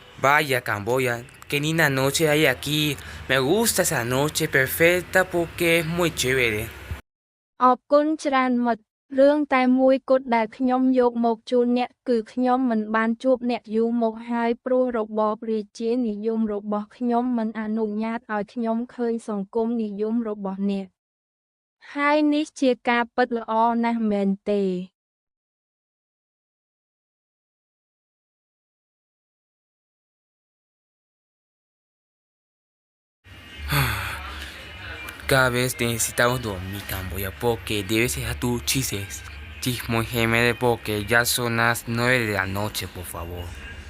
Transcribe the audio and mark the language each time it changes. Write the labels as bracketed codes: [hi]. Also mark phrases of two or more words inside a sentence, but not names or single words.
[es] Vaya Camboya, qué linda noche hay aquí. Me gusta esa noche perfecta porque es muy chévere. [km] អរគុណច្រើនមិត្តរឿងតែមួយគត់ដែលខ្ញុំយកមកជូនអ្នកគឺខ្ញុំមិនបានជួបអ្នកយូរមកហើយព្រោះរបបរាជានិយមរបស់ខ្ញុំមិនអនុញ្ញាតឲ្យខ្ញុំឃើញសង្គមនិយមរបស់អ្នកហើយនេះជាការពិតល្អណាស់មែនទេ [es] Cada vez necesitamos dormir, Camboya, porque debes dejar tus chismes. Chismos porque ya son las 9 de la noche, por favor.